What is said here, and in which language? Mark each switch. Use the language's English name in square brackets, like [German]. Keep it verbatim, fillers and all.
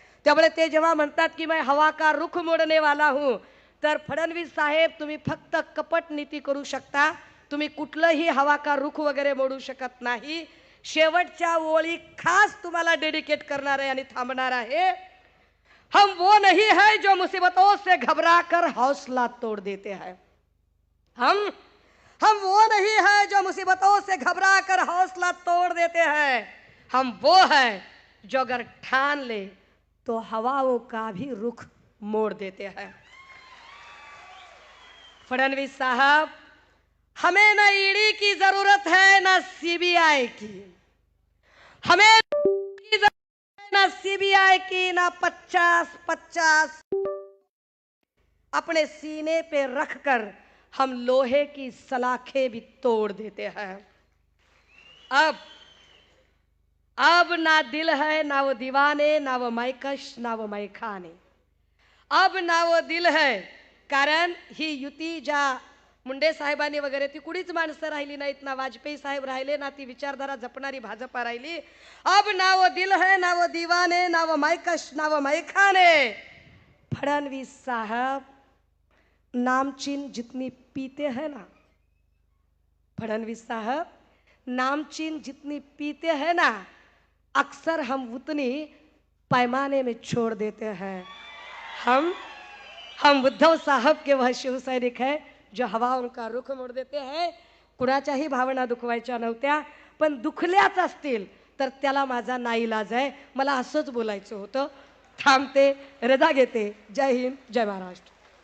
[Marathi] त्यामुळे ते जेव्हा म्हणतात की [Hindi] मैं हवा का रुख मोडने वाला हूँ, [Marathi] तर फडणवीस साहेब तुम्ही फक्त कपट नीती करू शकता, तुम्ही कुठलंही [Hindi] हवा का रुख [Marathi] वगैरे मोडू शकत नाही. शेवटच्या ओळी खास तुम्हाला डेडिकेट करणार आहे आणि थांबणार आहे. [Hindi] हम वो नहीं है जो मुसीबतों से घबरा कर हौसला तोड़ देते हैं, हम हम वो नहीं है जो मुसीबतों से घबरा कर हौसला तोड़ देते हैं, हम वो है जो अगर ठान ले तो हवाओं का भी रुख मोड़ देते हैं. फडणवीस साहब, हमें ना ईडी की जरूरत है ना सीबीआई की, हमें ना सीबीआई की, ना पचास पचास अपने सीने पे रखकर हम लोहे की सलाखें भी तोड़ देते हैं. अब अब ना दिल है ना वो दीवाने, ना वो मायकश ना वो मायखाने. अब ना वो दिल है, [Marathi] कारण ही युती ज्या मुंडे साहेबांनी वगैरे ती कुणीच माणसं राहिली नाहीत, ना वाजपेयी साहेब राहिले, ना ती विचारधारा जपणारी भाजपा राहिली. [Hindi] अब ना वो दिल है ना वो दीवाने, ना वो मायकश ना वो मायखाने. फडणवीस साहब नामचीन जितनी पीते हैं ना, फडणवीस साहब नामचीन जितनी पीते हैं ना, अक्सर हम उतनी पैमाने में छोड़ देते हैं. हम हम उद्धव साहब के वह शिवसैनिक है जो हवाओं का रुख मोड देते हैं. [Marathi] कुणाच्याही भावना दुखवायच्या नव्हत्या, पण दुखल्याच असतील तर त्याला माझा नाईलाज आहे. मला असंच बोलायचं होतं. थांबते, रजा घेते. जय हिंद, जय महाराष्ट्र.